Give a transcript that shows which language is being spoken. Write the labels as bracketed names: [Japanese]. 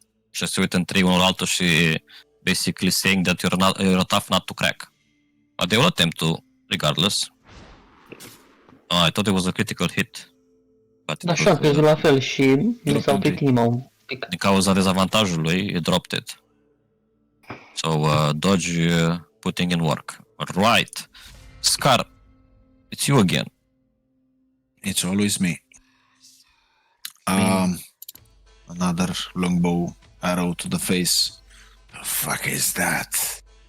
[Romanian] Și se uită între unul altul și [English] basically saying that you're a tough nut to crack. But they will attempt to, regardless. I thought it was a critical hit. But it [Romanian] Da, și [English] was, [Romanian] am crezut la fel și mi s-au uitat inima un pic. din cauza dezavantajului, [English] he dropped it. So, Dodge putting in work. Right. Scar, it's you again. It's always me. Another longbow arrow to the face. The fuck is that?